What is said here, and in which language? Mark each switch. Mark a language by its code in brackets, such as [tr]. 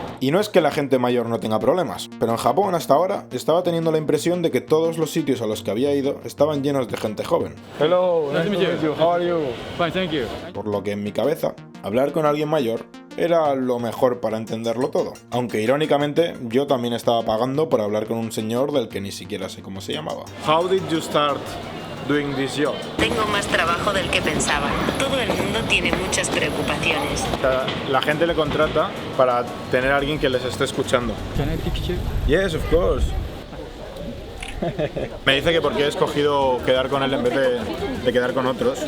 [es] Y no es que la gente mayor no tenga problemas, pero en Japón hasta ahora estaba teniendo la impresión de que todos los sitios a los que había ido estaban llenos de gente joven. [en] Hello, nice to meet you. How are you? Fine, thank you. [es] Por lo que en mi cabeza, hablar con alguien mayor era lo mejor para entenderlo todo. Aunque irónicamente, yo también estaba pagando por hablar con un señor del que ni siquiera sé cómo se llamaba. [en] How did you start doing this job? [es] Tengo más trabajo del que pensaba. Todo el mundo tiene muchas preocupaciones. La gente le contrata para tener a alguien que les esté escuchando. [en] Can I picture? Yes, of course. [es] Me dice que por qué he escogido quedar con él en vez de quedar con otros.